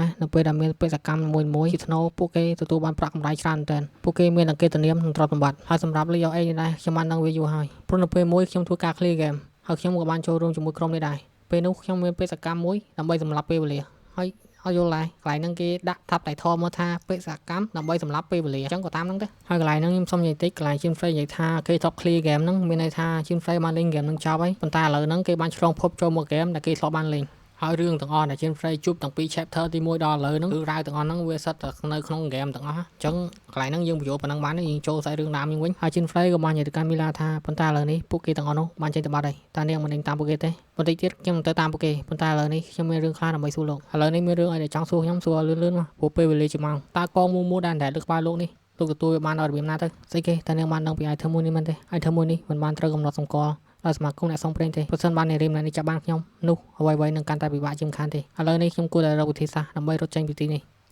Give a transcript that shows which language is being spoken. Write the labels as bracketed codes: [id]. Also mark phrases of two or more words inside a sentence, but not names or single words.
[km] នៅពេលដែលមានបេសកកម្មមួយជាថ្នូរពួកគេទទួលបានប្រាក់កម្រៃច្រើនមែនទែនពួកគេមានអង្កេតនាមនិងទ្រព្យសម្បត្តិហើយសម្រាប់ League of X នេះដែរខ្ញុំបានដឹងវាយូរហើយព្រោះនៅពេលមួយខ្ញុំធ្វើការ [en] clear game [km] ហើយខ្ញុំក៏បានចូលរួមជាមួយក្រុមនេះដែរពេលនោះខ្ញុំមានបេសកកម្មមួយដើម្បីសម្រាប់ពេលវេលាហើយឲ្យយល់ដែរកន្លែងហ្នឹង គេដាក់ថាប់តែធម៌មកថាបេសកកម្មដើម្បីសម្រាប់ពេលវេលាអញ្ចឹងក៏តាមហ្នឹងទៅហើយកន្លែងហ្នឹងខ្ញុំសុំនិយាយតិចកន្លែង Chin Frey និយាយថាគេ [en] top clear game [km] ហ្នឹងមានន័យថា Chin Frey បានលេង game ហ្នឹងចប់ហើយប៉ុន្តែឥឡូវហ្នឹងគេបានឆ្លងភពចូលមក game ដែលគេ ធ្លាប់បានលេងហើយរឿងទាំងអស់ដែល Chin Frey ជួបតាំងពី chapter ទី1ដល់ឥឡូវហ្នឹងគឺរ៉ាវទាំងអស់ហ្នឹងវាសិតតែនៅក្នុង game ទាំងអស់អញ្ចឹងកន្លែងហ្នឹងយើងបញ្យល់ប៉ុណ្ណឹងបានយើងចូលសាច់ រឿងដើមយើងវិញហើយ Chin Frey ក៏បាននិយាយទៅកាន់មីឡាថាប៉ុន្តែឥឡូវនេះពួកគេទាំងអស់នោះបានចេញទៅបាត់ហើយតើនាងមិនដេញតាមពួកគេទេបន្តិចទៀតខ្ញុំទៅតាមពួកគេប៉ុន្តែឥឡូវនេះខ្ញុំមានរឿងខ្លះដើម្បីសួរលោកឥឡូវនេះមានរឿងអីដែលចង់សួរខ្ញុំសួរលឿនៗមកព្រោះពេលវេលាជាម៉ោងតើកងមួយដែលលើក្បាលលោកនេះលោកទទួលវាបានដល់របៀបណាទៅស្អីគេតើនាងបានដឹងពី item មួយនេះមែនទេ item មួយនេះមិនបានត្រូវកំណត់សម្គាល់ដោយសមាគមអ្នកសងព្រេងទេប្រសិនបាននារីម្នាក់នេះចាប់បានខ្ញុំនោះអ្វីៗនឹងកាន់តែពិបាកជាងខានទេឥឡូវនេះខ្ញុំគួរតែរកវិធីសាស្ត្រដើម្បីរត់ចេញពីទីនេះ